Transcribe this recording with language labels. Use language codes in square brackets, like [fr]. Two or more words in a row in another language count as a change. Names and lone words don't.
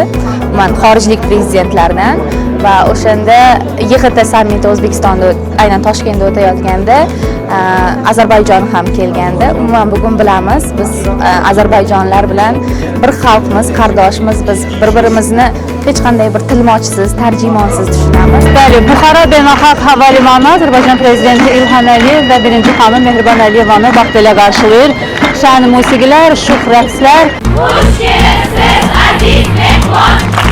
[uz] Men xorijlik prezidentlardan va o'shanda YGT sammiti O'zbekistonda aynan Toshkentda o'tayotganda Ozarbayjon ham kelganda, umuman bugun bilamiz, biz Ozarbayjonlar bilan bir xalqmiz, qardoshmiz, biz bir-birimizni hech qanday bir tilmochsiz, tarjimonsiz tushunamiz. [az] Bəli, Buxara beynəlxalq hava limanı Azərbaycan prezidenti İlham Əliyev və birinci xanım Mehriban Əliyevanı vaxt ilə qarşılayır. Şən musiqilər, şux rəqslər.